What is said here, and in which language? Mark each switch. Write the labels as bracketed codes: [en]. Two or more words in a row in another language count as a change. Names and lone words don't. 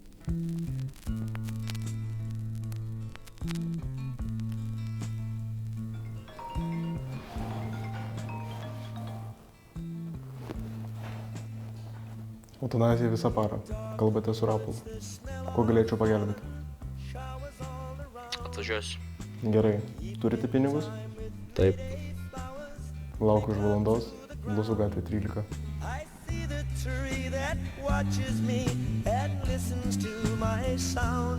[lt] Eutanazija visą parą. Kalbate su Rapolu. Kuo galėčiau pagelbėti? Atvažiuosiu. Gerai. Turite pinigus? Taip. Laukiu už valandos. Blusų gatvė 13. [en] I see the tree that watches me and listens to my sound.